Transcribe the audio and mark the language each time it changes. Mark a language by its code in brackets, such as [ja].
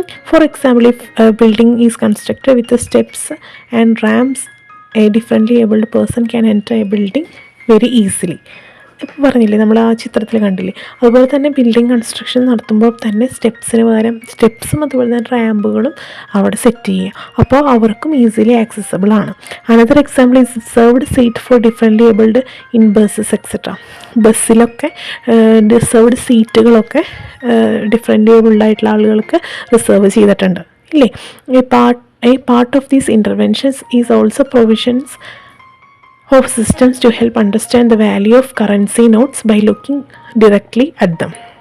[en] For example, if a building is constructed with the steps and ramps, a differently abled person can enter a building very easily. [ml] ഇപ്പോൾ പറഞ്ഞില്ലേ, നമ്മൾ ആ ചിത്രത്തിൽ കണ്ടില്ലേ, അതുപോലെ തന്നെ ബിൽഡിംഗ് കൺസ്ട്രക്ഷൻ നടത്തുമ്പോൾ തന്നെ സ്റ്റെപ്സിന് പകരം സ്റ്റെപ്സും അതുപോലെ തന്നെ റാമ്പുകളും അവിടെ സെറ്റ് ചെയ്യുക. അപ്പോൾ അവർക്കും ഈസിലി ആക്സസിബിൾ ആണ്. [en] Another example is reserved seat for differently abled in buses etcetera. [ml] ബസ്സിലൊക്കെ റിസർവ്ഡ് സീറ്റുകളൊക്കെ ഡിഫറെൻ്റ്ലി ഏബിൾഡ് ആയിട്ടുള്ള ആളുകൾക്ക് റിസർവ് ചെയ്തിട്ടുണ്ട് ഇല്ലേ. [en] A part of these interventions is also provisions of systems to help understand the value of currency notes by looking directly at them.